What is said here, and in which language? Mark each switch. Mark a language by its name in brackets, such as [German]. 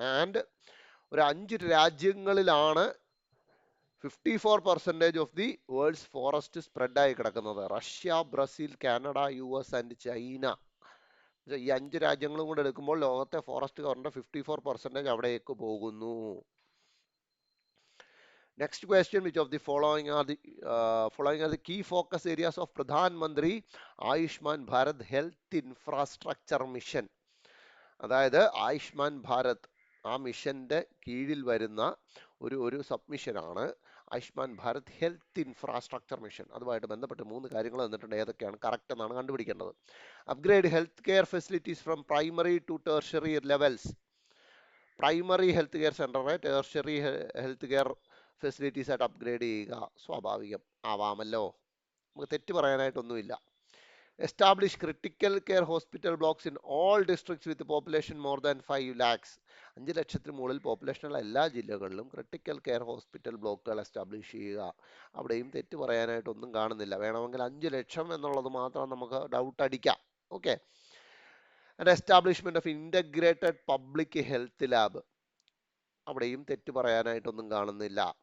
[Malayalam] And ഒരു 5 രാജ്യങ്ങളിലാണ് 54% [English] of the world's forest [Malayalam] spread ആയി കിടക്കുന്നത്. Russia, Brazil, Canada, US and China. ഈ 5 രാജ്യങ്ങളും കൂടെ എടുക്കുമ്പോൾ ലോകത്തെ ഫോറസ്റ്റ് കവറിന്റെ 54% അവിടേക്ക് പോകുന്നു. [English] Next question, which of the following are the key focus areas of Pradhan Mantri Ayushman Bharat Health Infrastructure Mission? [Malayalam] അതായത് ആയുഷ്മാൻ ഭാരത് ആ മിഷന്റെ കീഴിൽ വരുന്ന ഒരു സബ്മിഷനാണ് Ayushman Bharat health infrastructure mission. അതുമായിട്ട് ബന്ധപ്പെട്ട് 3 കാര്യങ്ങൾ തന്നിട്ടുണ്ട്. ഏതൊക്കെയാണ് കറക്റ്റ് എന്നാണ് കണ്ടുപിടിക്കേണ്ടത്. [English] Upgrade health care facilities from primary to tertiary levels. [Malayalam] Primary health care സെന്ററെ tertiary health care facilities ആയിട്ട് അപ്ഗ്രേഡ് ചെയ്യുക. സ്വാഭാവികം ആവാമല്ലോ, നമുക്ക് തെറ്റ് പറയാനായിട്ടൊന്നുമില്ല. [English] Establish critical care hospital blocks in all districts with population more than 5 lakhs. [Malayalam] 5 ലക്ഷത്തിന് മുകളിൽ പോപ്പുലേഷനുള്ള എല്ലാ ജില്ലകളിലും ക്രിട്ടിക്കൽ കെയർ ഹോസ്പിറ്റൽ ബ്ലോക്കുകൾ എസ്റ്റാബ്ലിഷ് ചെയ്യുക. അവിടെയും തെറ്റ് പറയാനായിട്ടൊന്നും കാണുന്നില്ല. വേണമെങ്കിൽ 5 ലക്ഷം എന്നുള്ളത് മാത്രം നമുക്ക് ഡൗട്ട് അടിക്കാം. Okay. [English] and establishment of integrated public health lab, [Malayalam] അവിടെയും തെറ്റ് പറയാനായിട്ടൊന്നും കാണുന്നില്ല.